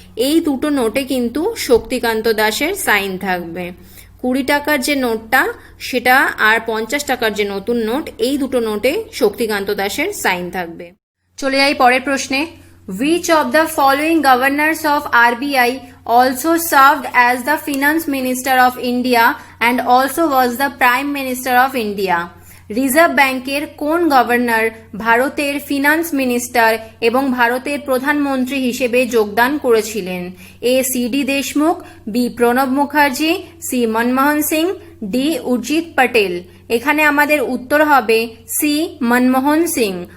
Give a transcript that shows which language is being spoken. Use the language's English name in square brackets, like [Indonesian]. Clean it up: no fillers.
[Bangla] এই দুটো নোটে কিন্তু শক্তিকান্ত দাসের সাইন থাকবে। 20 টাকার যে নোটটা সেটা আর 50 টাকার যে নতুন নোট, এই দুটো নোটে শক্তিকান্ত দাসের সাইন থাকবে। চলে যাই পরের প্রশ্নে। [English] Which of the following governors of RBI also served as the Finance Minister of India and also was the Prime Minister of India? [Bangla] Reserve ব্যাংকের কোন গভর্নর ভারতের ফিনান্স মিনিস্টার এবং ভারতের প্রধানমন্ত্রী হিসেবে যোগদান করেছিলেন? A C D Deshmukh, B Pranab Mukherjee, C Manmohan Singh, D Urjit Patel. এখানে আমাদের উত্তর হবে সি মনমোহন সিং।